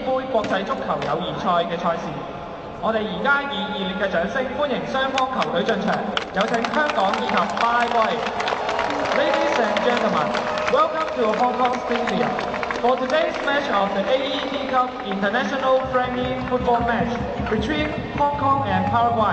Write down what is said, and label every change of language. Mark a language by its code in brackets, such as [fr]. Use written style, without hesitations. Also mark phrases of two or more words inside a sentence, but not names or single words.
[yue] 國際足球友誼賽嘅賽事。我哋而家以熱烈嘅掌聲歡迎雙方球隊進場，有請香港以及巴拉圭。 [en] Ladies and gentlemen, welcome to Hong Kong Stadium for today's match of the AED Cup International Friendly Football Match between Hong Kong and Paraguay.